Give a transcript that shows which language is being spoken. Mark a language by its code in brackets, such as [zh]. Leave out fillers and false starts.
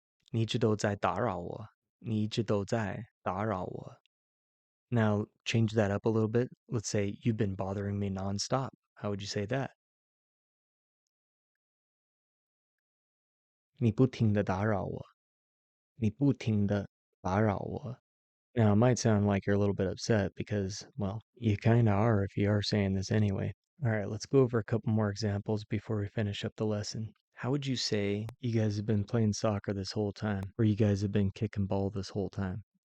[zh] 你一直都在打扰我。你一直都在打扰我. [en] Now, change that up a little bit. Let's say you've been bothering me nonstop. How would you say that? [zh] 你不停地打扰我。你不停地打扰我. [en] Now, it might sound like you're a little bit upset because, well, you kinda are if you are saying this anyway. Alright, let's go over a couple more examples before we finish up the lesson. How would you say you guys have been playing soccer this whole time, or you guys have been kicking ball this whole time?